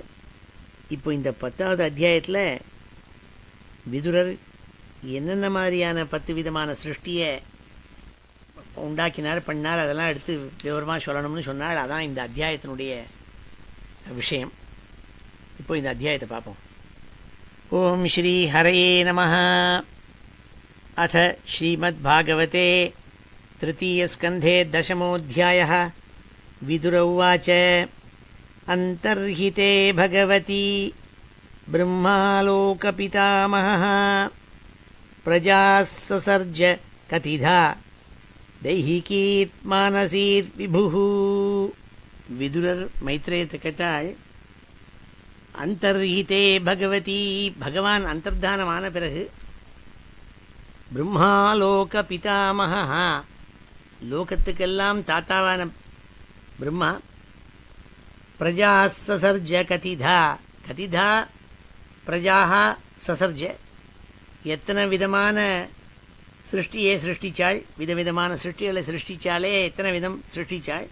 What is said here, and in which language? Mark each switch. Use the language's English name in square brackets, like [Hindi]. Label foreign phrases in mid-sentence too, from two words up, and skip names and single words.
[Tamil] இப்போ இந்த 10வது அத்தியாயத்தில் விதுரர் என்னென்ன மாதிரியான 10 விதமான சிருஷ்டியை உண்டாக்கினார், பண்ணார், அதெல்லாம் எடுத்து விவரமாக சொல்லணும்னு சொன்னால். அதான் இந்த அத்தியாயத்தினுடைய விஷயம். இப்போ இந்த அத்தியாயத்தை பார்ப்போம். [Sanskrit] ॐ श्री हरये नमः. अथ श्रीमद्भागवते तृतीयस्कन्धे दशमोऽध्यायः. विदुर उवाच, अन्तर्हिते भगवती ब्रह्मालोकपितामहः प्रजाः ससर्ज कथिधा दैहिकीर्मानसीर्विभुः. [Tamil] विदुरர் மைத்ரேயத்தை கேட்டாள், [Sanskrit] अन्तर्हिते भगवति, [Tamil] பகவான் அந்தர்தானமான பிறகு [Sanskrit] ब्रह्मालोक पितामह, [Tamil] லோகத்துக்கெல்லாம் தாத்தாவான பிரம்மா, [Sanskrit] प्रजा ससर्ज कतिधा, कतिधा प्रजाः ससर्ज, [Tamil] எத்தனை விதமான சிருஷ்டியை சிருஷ்டிச்சாள், விதவிதமான சிருஷ்டிகளை சிருஷ்டிச்சாலே எத்தனை விதம் சிருஷ்டிச்சாள்.